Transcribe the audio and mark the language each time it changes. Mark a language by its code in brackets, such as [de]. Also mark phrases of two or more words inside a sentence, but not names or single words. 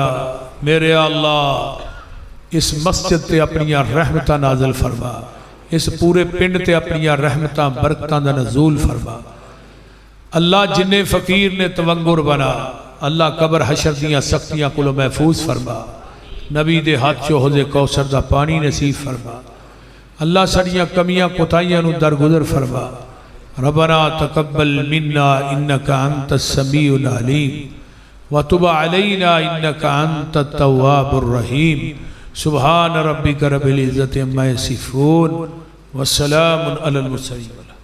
[pa] میرے اللہ اس مسجد تے اپنیاں رحمتاں نازل فرما، اس پورے پنڈ تے اپنیاں رحمتاں برکتاں دا نزول فرما. اللہ جنہیں فقیر نے تونگر بنا، اللہ قبر حشر دیاں سختیاں کو محفوظ فرما. نبی دے ہتھ چوں حوضِ کوثر دا پانی نصیب فرما. اللہ ساڈیاں کمیاں کوتاہیاں نوں درگزر فرما. [ar] ربّنا تقبّل منّا إنّك أنت السميع العليم وتب علينا إنّك أنت التوّاب الرحيم. سبحان ربّك ربّ العزّة عمّا يصفون وسلامٌ على المرسلين.